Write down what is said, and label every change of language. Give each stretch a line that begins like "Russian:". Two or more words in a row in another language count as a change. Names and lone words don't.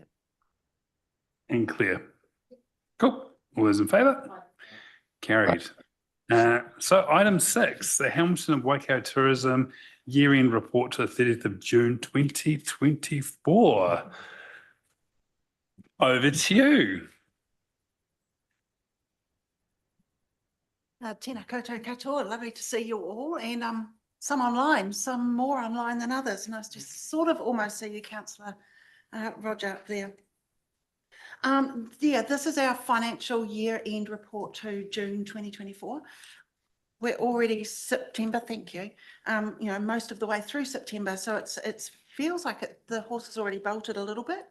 English: And Claire. Cool. All those in favour? Carried. So item 6, the Hamilton and Waikato Tourism year-end report to the 30th of June 2024. Over to you.
Māori: Tēnā koutou katoa,
English: lovely to see you all, and some online, some more online than others. Nice to sort of almost see you, Councillor Roger, up there. Yeah, this is our financial year-end report to June 2024. We're already September, thank you. You know, most of the way through September, so it feels like the horse has already bolted a little bit.